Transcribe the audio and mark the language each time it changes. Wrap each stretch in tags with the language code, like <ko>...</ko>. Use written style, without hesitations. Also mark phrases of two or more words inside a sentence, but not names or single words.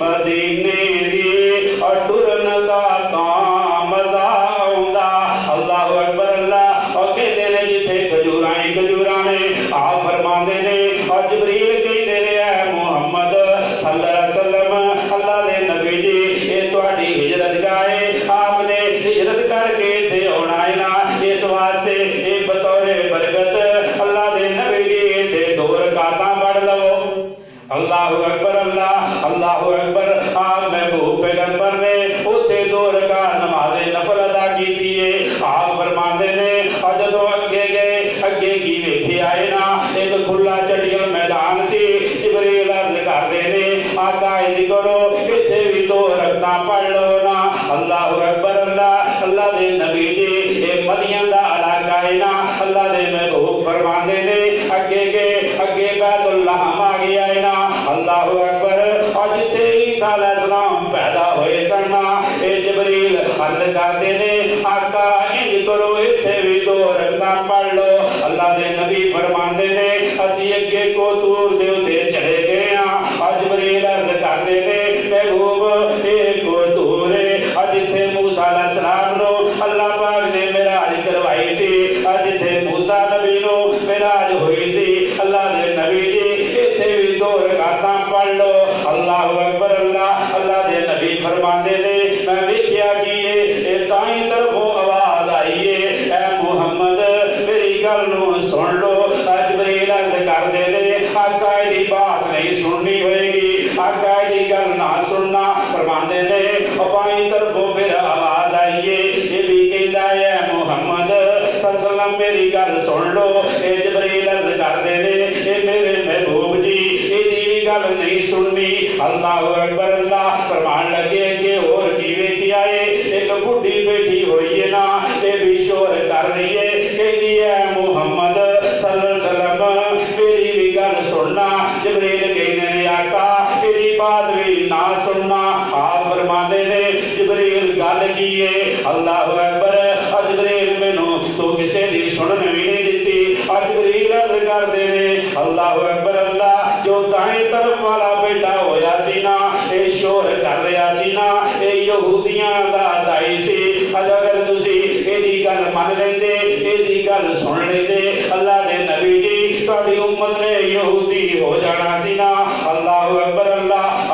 <pa>مدینے دی اور ٹُرن دا تاں مزا آؤندا.</pa> <ar>الله أكبر الله.</ar> <pa>اور کہتے نے جتھے کھجوراں ہی کھجوراں نے آپ فرماتے نے اور جبریل کہتے نے اے محمد</pa> <ar>صلى الله عليه وسلم</ar> <pa>اللہ دے نبی جی ایہہ تہاڈی ہجرت گاہ اے آپ نے ہجرت کر کے ایتھے آؤنا اے نا ایس واسطے ایہہ بطورِ برکت اللہ دے نبی جی ایتھے 2 رکعتاں پڑھ لو.</pa> <ar>الله أكبر الله الله أكبر.</ar> <pa>آپ محبوب پیغمبر نے اوتھے 2 رکعت نمازِ نفل ادا کی اے. آپ فرماتے نے اور جدوں اگے گئے اگے کی ویکھے آئے نا اک کھلا چٹیل میدان سی. جبریل عرض کرتے نے آقا انج کرو ایتھے وی 2 رکعتاں پڑھ لو نا.</pa> <ar>الله أكبر</ar> <pa>اللہ اللہ دے نبی جی ایہہ مدین دا علاقہ اے نا اللہ دے محبوب فرماتے نے اگے گئے اگے بیت اللہ آ گیا اے نا.</pa> <ar>الله أكبر.</ar> <pa>اور جتھے عیسیٰ علیہ السلام پیدا ہوئے سن نا اے جبریل عرض کرتے نے آقا انج کرو ایتھے وی 2 رکعتاں پڑھ لو. اللہ دے نبی فرماتے نے اسی اگے کوہِ طور دے اُتے چڑھ گئے ہاں. اور جبریل عرض کرتے نے محبوب اک کوہِ طور اے اور جتھے موسیٰ علیہ السلام نوں اللہ پاک نے معراج کروائی سی اور جتھے موسیٰ نبی نوں معراج ہوئی سی اللہ دے نبی جی ایتھے وی 2 رکعتاں پڑھ لو.</pa> <ar>الله أكبر</ar> <pa>اللہ اللہ دے نبی فرماتے نے میں ویکھیا کہ ایہہ تائی طرفوں آواز آئی اے اے محمد میری گل نوں سن لو. جبریل عرض کردے نے آقا دی بات نہیں سننی ہووے گی آقا دی گل نا سننا. فرماتے نے بائیں طرفوں فیر آواز آئی اے ایہہ وی کہندا اے محمد</pa> <ar>صلى الله عليه وسلم</ar> <pa>میری گل سن لو. اے جبریل عرض کردے نے اے میرے محبوب جی ایدی وی گل نہیں سننی.</pa> <ar>الله أكبر الله.</ar> <pa>فرمان لگے کہ اور کی ویکھیا اے اک بڈھی بیٹھی ہوئی اے نا ایہہ وی شور کر رہی اے کہندی اے محمد</pa> <ar>صلى الله عليه وسلم</ar> <pa>میری وی گل سننا. جبریل کہندے نے آقا ایدی بات وی نا سننا. آپ فرماتے نے جبریل گل کی اے.</pa> <ar>الله أكبر.</ar> <pa>اور جبریل مینوں تاں کسے دی سنن وی نہیں دتی. اور جبریل عرض کردے نے</pa> <ar>الله أكبر الله</ar> <pa>جو دائیں طرف والا بیٹھا ہویا سی نا ایہہ شور کر رہیا سی نا ایہہ یہودیاں دا داعی سی. اگر تسی ایدی گل من لیندے ایدی گل سن لیندے اللہ دے نبی جی تہاڈی امت نے یہودی ہو جانا سی نا.</pa> <ar>الله أكبر الله.</ar>